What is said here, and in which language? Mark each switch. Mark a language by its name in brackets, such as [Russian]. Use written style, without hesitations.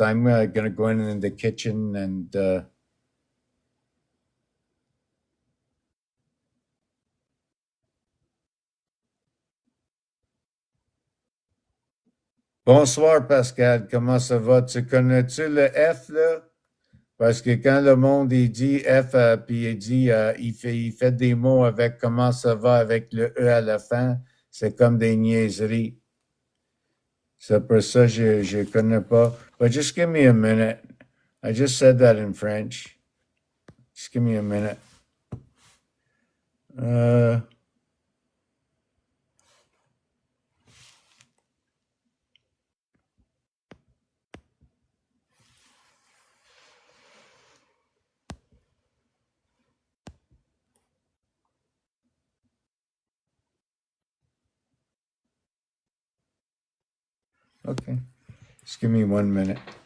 [English] I'm gonna go in the kitchen and [French] bonsoir Pascal. Comment ça va? Tu connais-tu le F là? Parce que quand le monde il dit F, puis il dit il fait des mots avec comment ça va avec le E à la fin, c'est comme des niaiseries. C'est pour ça que je connais pas. [English] But just give me a minute. I just said that in French. Just give me a minute. Uh, okay. Just give me 1 minute.